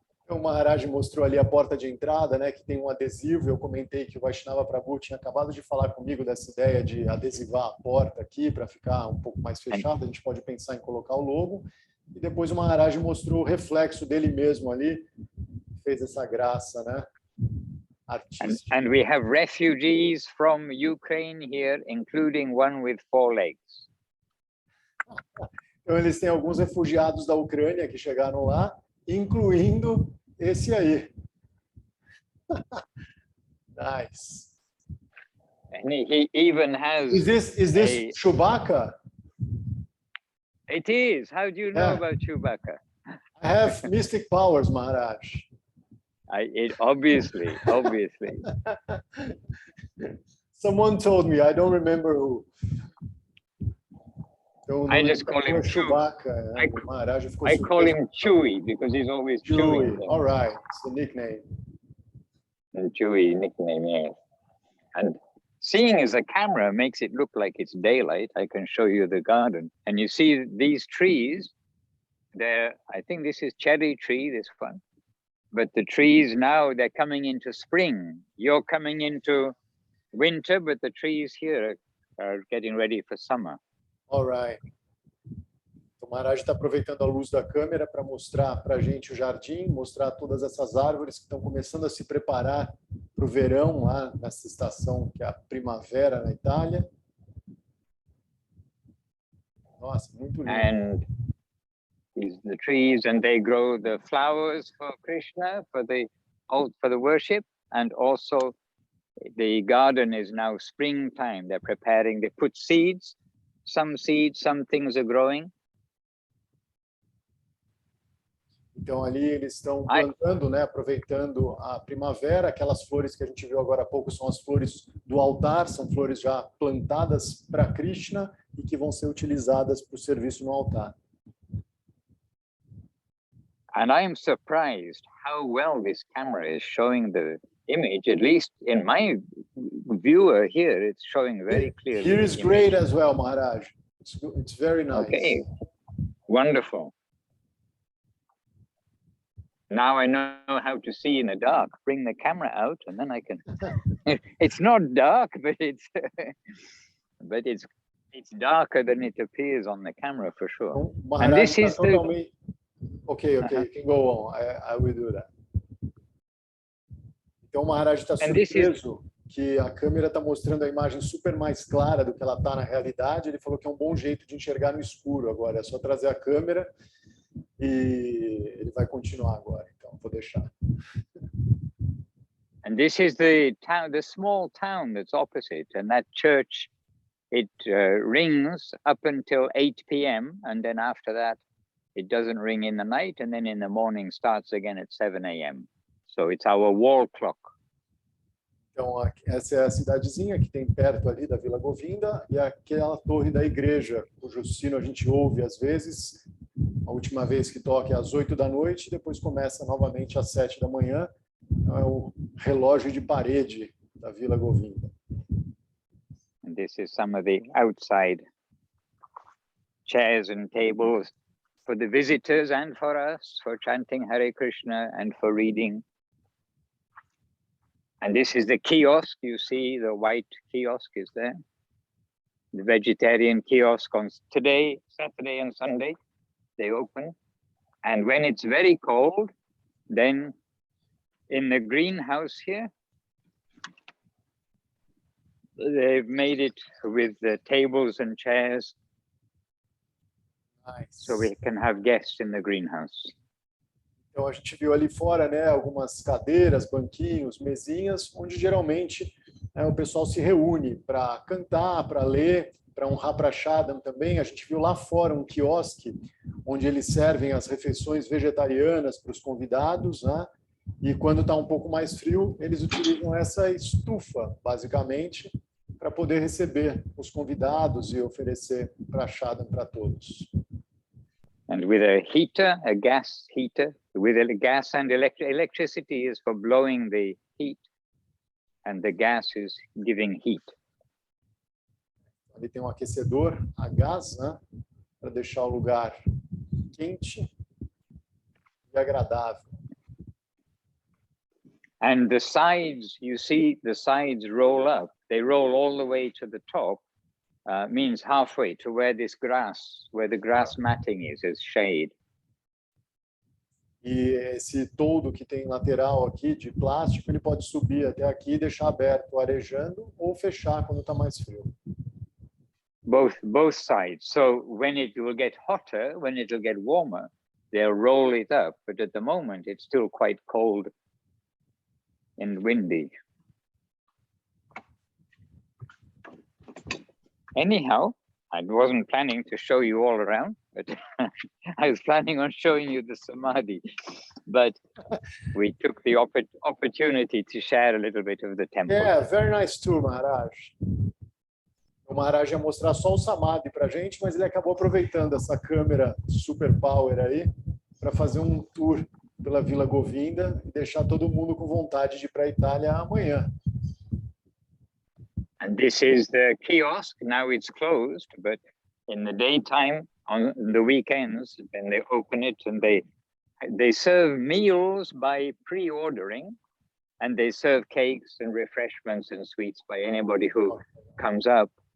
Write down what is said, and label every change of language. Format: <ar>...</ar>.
<pt>O Maharaj mostrou ali a porta de entrada, né, que tem um adesivo. Eu comentei que o Vaishnava Prabhu tinha acabado de falar comigo dessa ideia de adesivar a porta aqui para ficar um pouco mais fechada. A gente pode pensar em colocar o logo. E depois o Maharaj mostrou o reflexo dele mesmo ali. Fez essa graça, né? Artística.</pt> <en>And we have refugees from Ukraine here, including one with 4 legs.</en> <pt>Então eles têm alguns refugiados da Ucrânia que chegaram lá, incluindo esse aí.</pt> <en>Nice. And he even has. Is this Chewbacca? It is. How do you know about Chewbacca? I have mystic powers, Maharaj. Obviously. Someone told me. I don't remember who. I just call him Chewbacca. I call him Chewy because he's always chewing. All right, it's the nickname. The Chewy nickname, yes. And seeing as a camera makes it look like it's daylight, I can show you the garden. And you see these trees, I think this is cherry tree, this one. But the trees now, they're coming into spring. You're coming into winter, but the trees here are getting ready for summer. All right.</en> <pt>O Maharaj está aproveitando a luz da câmera para mostrar para a gente o jardim, mostrar todas essas árvores que estão começando a se preparar para o verão lá nessa estação que é a primavera na Itália. Nossa, muito lindo.</pt> <en>And the trees, and they grow the flowers for Krishna for the worship, and also the garden is now springtime. They're preparing. They put seeds. Some things are growing.</en> <pt>Então ali eles estão plantando, né, aproveitando a primavera. Aquelas flores que a gente viu agora há pouco são as flores do altar, são flores já plantadas para Krishna e que vão ser utilizadas para o serviço no altar.</pt> <en>And I am surprised how well this camera is showing the image. At least in my viewer here, it's showing very clearly. Here is great as well, Maharaj. It's very nice. Okay, wonderful. Now I know how to see in the dark. Bring the camera out, and then I can. It's not dark, but it's darker than it appears on the camera for sure. Maharaj, and this is the. Okay, you can go on. I will do that.</en> <pt>Então o Maharaj está surpreso que a câmera está mostrando a imagem super mais clara do que ela está na realidade. Ele falou que é um bom jeito de enxergar no escuro agora. É só trazer a câmera e ele vai continuar agora. Então vou deixar.</pt> <en>And this is the town, the small town that's opposite, and that church, it rings up until 8 p.m. and then after that. It doesn't ring in the night, and then in the morning starts again at 7 a.m. So it's our wall clock.</en> <pt>Então, essa é a cidadezinha que tem perto ali da Vila Govinda e aquela torre da igreja, cujo sino a gente ouve às vezes. A última vez que toca é às 8 da noite, depois começa novamente às 7 da manhã. É o relógio de parede da Vila Govinda.</pt> <en>And this is some of the outside chairs and tables for the visitors and for us, for chanting Hare Krishna and for reading. And this is the kiosk. You see the white kiosk is there. The vegetarian kiosk on today, Saturday and Sunday, they open. And when it's very cold, then in the greenhouse here, they've made it with the tables and chairs. Nice. So we can have guests in the greenhouse.</en> <pt>Então a gente viu ali fora, né, algumas cadeiras, banquinhos, mesinhas, onde geralmente o pessoal se reúne para cantar, para ler, para honrar Prashadam também. A gente viu lá fora um quiosque onde eles servem as refeições vegetarianas para os convidados, né? E quando está um pouco mais frio, eles utilizam essa estufa, basicamente, para poder receber os convidados e oferecer Prashadam para todos.</pt> <en>And with a heater, a gas heater, with a gas and electricity is for blowing the heat, and the gas is giving heat.</en> <pt>Ali tem um aquecedor a gás, né, para deixar o lugar quente e agradável.</pt> <en>And the sides, you see the sides roll up. They roll all the way to the top, means halfway to where this grass, where the grass matting is shade.</en> <pt>E esse toldo que tem lateral aqui de plástico, ele pode subir até aqui e deixar aberto, arejando, ou fechar quando está mais frio.</pt> <en>Both sides. So when it will get hotter, when it will get warmer, they'll roll it up. But at the moment, it's still quite cold and windy. Anyhow, I wasn't planning to show you all around, but I was planning on showing you the Samadhi. But we took the opportunity to share a little bit of the temple. Yeah, very nice tour, Maharaj.</en> <pt>O Maharaj ia mostrar só o Samadhi para a gente, mas ele acabou aproveitando essa câmera super power aí para fazer um tour pela Vila Govinda e deixar todo mundo com vontade de ir para a Itália amanhã.</pt> <en>And this is the kiosk. Now it's closed, but in the daytime, on the weekends, then they open it and they serve meals by pre-ordering, and they serve cakes and refreshments and sweets by anybody who comes up.</en>